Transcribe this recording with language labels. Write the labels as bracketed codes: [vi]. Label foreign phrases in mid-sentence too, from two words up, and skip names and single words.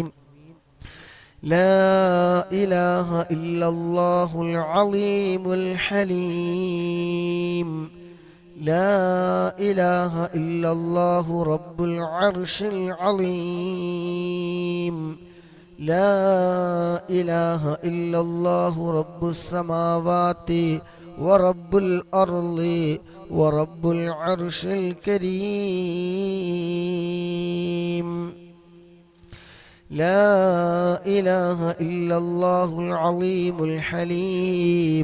[ar] لا إله إلا الله العليم الحليم. لا إله إلا الله رب العرش العليم. لا إله إلا الله رب السماوات ورب الأرض ورب العرش الكريم. لا إله إلا الله العظيم الحليم.